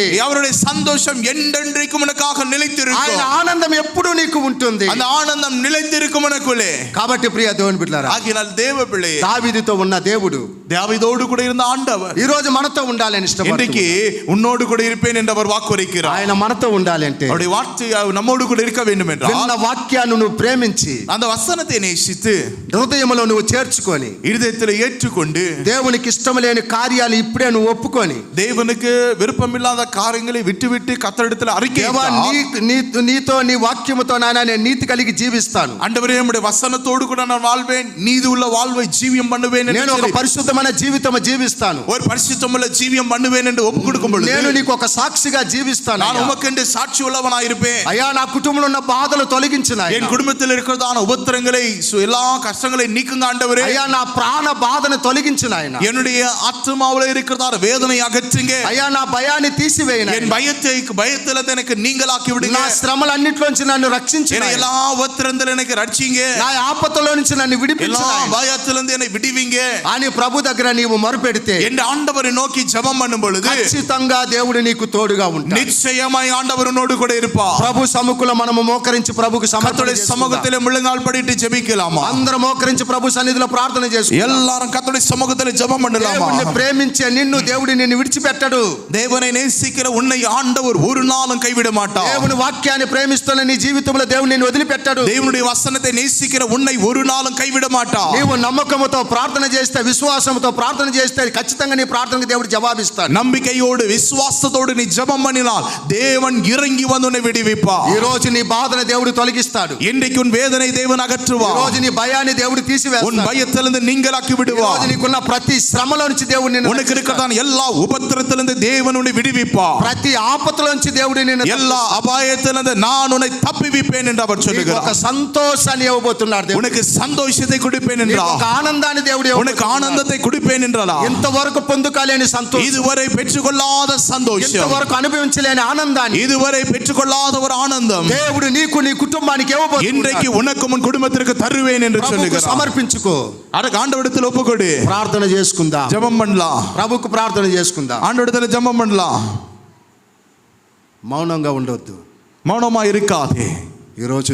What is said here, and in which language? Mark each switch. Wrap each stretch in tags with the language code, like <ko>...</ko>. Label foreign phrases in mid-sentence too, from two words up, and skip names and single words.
<ta>அவருடைய சந்தோஷம் என்றென்றைக்கும் உனக்காக நிலைத்திருக்கும்.</ta> <te>ఆయన ఆనందం ఎప్పుడు నీకు ఉంటుంది.</te> <ta>அந்த ஆனந்தம் நிலைத்திருக்கும் உனக்குள்ளே.</ta> <te>కాబట్టి ప్రియ దేవుని బిడ్డలారా,</te> <ta>ஆகினால் தேவ பிள்ளை,</ta> <te>దావీదుతో ఉన్న దేవుడు</te> <ta>தாவீதோடு கூட இருந்த ஆண்டவர்</ta> <te>ఈ రోజు మనతో ఉండాలని ఇష్టపడుతున్నాడు.</te> <ta>இன்றைக்கு உன்னோடு கூட இருப்பேன் என்று அவர் வாக்குரைக்கிறார்.</ta> <te>ఆయన మనతో ఉండాలి అంటే</te> <ta>அவருடைய வார்த்தை நம்மோடு கூட இருக்க வேண்டும் என்றால்,</ta> <te>విన్న వాక్యాన్ని నువ్వు ప్రేమించి</te> <ta>அந்த వசனத்தை நேசித்து</ta> <te>హృదయంలో నువ్వు చేర్చుకొని</te> <ta>இருதயத்தில் ఏற்றுకొண்டு</ta> <te>దేవునికి ఇష్టం లేని కార్యాలు ఇప్పుడే నువ్వు ఒప్పుకొని</te> <ta>தேவனுக்கு விருப்பமில்லாத காரியங்களை விட்டுவிட்டு கர்த்தரிடத்தில் அறிக்கை</ta> <te>దేవా నీతో నీ వాక్యముతో నాయనా నేను నీతి కలిగి జీవిస్తాను.</te> <ta>ஆண்டவரே நம்முடைய வசனத்தோடு கூட நான் வாழ்வேன், நீதி உள்ள வாழ்வை ஜீவியம் பண்ணுவேன்,</ta> <te>నేను ఒక పరిశుద్ధమైన జీవితం జీవిస్తాను,</te> <ta>ஒரு பரிசுத்தமுள்ள ஜீவியம் பண்ணுவேன் என்று ஒப்பு கொடுக்கும் பொழுது,</ta> <te>నేను నీకు ఒక సాక్షిగా జీవిస్తాను.</te> <ta>நான் உமக்கென்று சாட்சி உள்ளவனாய் இருப்பேன்.</ta> <te>అయ్యా నా కుటుంబంలో ఉన్న బాధలు తొలగించిన</te> <ta>என் குடும்பத்தில் இருக்கிறதான உபத்திரங்களை எல்லா கஷ்டங்களை நீக்குங்க ஆண்டவரே.</ta> <te>అయ్యా నా ప్రాణ బాధను తొలగించిన ఆయన,</te> <ta>என்னுடைய ஆத்மாவுல இருக்கிறதான வேதனை அகற்றுங்க.</ta> <te>అయ్యా నా భయాన్ని తీసివేయన,</te> <ta>என் பயத்தில் எனக்கு நீங்களாக்கி விடுங்க.</ta> <te>నా శ్రమలన్నిటిలోంచి నన్ను రక్షించిన,</te> <ta>எல்லா உபத்திரத்தில் எனக்கு ரட்சிங்க.</ta> <te>నా ఆపత్తులో నుంచి నన్ను విడిపించిన,</te> <ta>எல்லா பயத்திலிருந்து என்னை விடுவீங்க</ta> <te>అని ప్రభు దగ్గర నీవు మొరపెడితే</te> <ta>என்ற ஆண்டவரை நோக்கி ஜெபம் பண்ணும் பொழுது</ta> <te>ఖచ్చితంగా దేవుడు నీకు తోడుగా ఉంటాడు.</te> <ta>நிச்சயமாய் ஆண்டவர் உன்னோடு கூட இருப்பார்.</ta> <te>ప్రభు సముఖంలో మనము మోకరించి ప్రభుకు</te> <ta>கர்த்தருடைய சமூகத்திலே முழங்கால் படிட்டு ஜெபிக்கலாமா?</ta> <te>అందరం మోకరించి ప్రభు సన్నిధిలో ప్రార్థన చేసుకుందాం.</te> <ta>எல்லாரும் கர்த்தருடைய சமூகத்திலே ஜெபம் பண்ணலாமா?</ta> <te>దేవుడిని ప్రేమించే నిన్ను దేవుడు నిన్ను విడిచిపెట్టడు.</te> <ta>தேவனை நேசிக்கிற உன்னை ஆண்டவர் ஒரு நாளும் கைவிட மாட்டார்.</ta> <te>దేవుని వాక్యాన్ని ప్రేమిస్తున్న నీ జీవితంలో దేవుడు నిన్ను వదిలిపెట్టడు.</te> <ta>தேவனுடைய வசனத்தை நேசிக்கிற உன்னை ஒரு நாளும் கைவிட மாட்டார்.</ta> <te>నీవు నమ్మకముతో ప్రార్థన చేస్తే, విశ్వాసముతో ప్రార్థన చేస్తే ఖచ్చితంగా నీ ప్రార్థనకు దేవుడు జవాబిస్తాడు.</te> <ta>நம்பிக்கையோடு விசுவாசத்தோடு நீ ஜெபம் பண்ணினால் தேவன் இறங்கி வந்து உன்னை விடுவிப்பார்.</ta> <te>ఈ రోజు నీ బాధను దేవుడు తొలగిస్తాడు.</te> <ta>இன்றைக்கு உன் வேதனை தேவன் அகற்றுவார்.</ta> <te>ఈ రోజు నీ భయాన్ని దేవుడు తీసివేస్తాడు.</te> <ta>உன் பயத்திலிருந்து நீங்களாக்கி</ta> <te>ఈ</te> <ta>விடுவார்.</ta> <te>రోజు నీకున్న ప్రతి శ్రమలో నుంచి దేవుడు నిన్ను</te> <ta>உனக்கு இருக்கிறதான எல்லா உபத்திரத்திலிருந்து தேவன் உன்னை விடுவிப்பார்.</ta> <te>ప్రతి ఆపత్తులో నుంచి దేవుడు నిన్ను</te> <ta>எல்லா அபாயத்திலிருந்து நான் உன்னை தப்புவிப்பேன் என்று அவர்</ta> <te>ఒక</te> <ta>சொல்லுகிறார்.</ta> <te>సంతోషాన్ని ఇవ్వబోతున్నాడు దేవుడు.</te> <ta>உனக்கு சந்தோஷத்தை கொடுப்பேன்</ta> <te>నీకు</te> <ta>என்றார்.</ta> <te>ఒక ఆనందాన్ని దేవుడు</te> <ta>உனக்கு ஆனந்தத்தை கொடுப்பேன் என்றார்.</ta> <te>ఇంతవరకు పొందుకోలేని సంతోషం,</te> <ta>இதுவரை பெற்றுக்கொள்ளாத சந்தோஷம்,</ta> <te>ఇంతవరకు అనుభవించలేని ఆనందాన్ని</te> <ta>இதுவரை பெற்றுக்கொள்ளாத ஒரு ஆனந்தம்</ta> <te>దేవుడు నీకు నీ కుటుంబానికి ఇవ్వబోతున్నాడు.</te> <ta>இன்றைக்கு உனக்கும் உன் குடும்பத்திற்கு தருவேன் என்று</ta> <te>ప్రభువుకు</te> <ta>சொல்லுகிறார்.</ta> <te>సమర్పించుకో.</te> <ta>அதுக்கு ஆண்டவரிடத்தில் ஒப்புக்கொடு.</ta> <te>ప్రార్థన చేసుకుందాం.</te> <ta>ஜெபம் பண்ணலாம்.</ta> <te>ప్రభుకు ప్రార్థన చేసుకుందాం.</te> <ta>ஆண்டவரிடத்தில் ஜெபம் பண்ணலாம்.</ta> <te>మౌనంగా ఉండొద్దు.</te> <ta>மௌனமா இருக்காதே.</ta> <te>ఈరోజు</te>